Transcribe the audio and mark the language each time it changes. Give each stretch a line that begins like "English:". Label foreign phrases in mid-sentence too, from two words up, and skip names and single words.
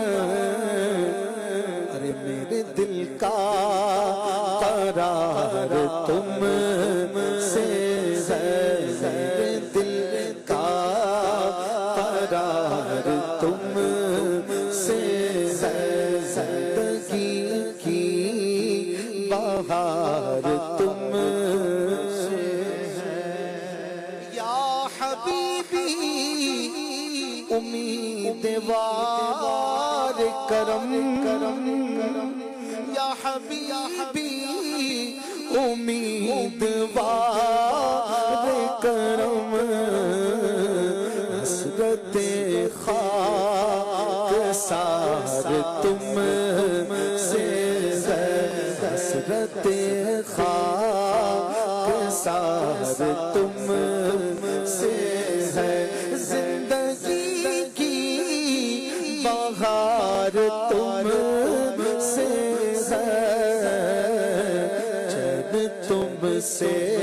Urdu: ارے میرے دل کا قرار تم سے ہے، میرے دل کا قرار تم سے ہے، زندگی کی بہار تم سے ہے،
Arabic: یا حبیبی
Urdu: امیدوار کرم،
Arabic: یا حبیبی
Urdu: امیدوار کرم، حسرت خاک سار تم سے ہے، حسرت خاک سار تم سے ہے، زندگی کی بہار تم سے ہے، چین تم سے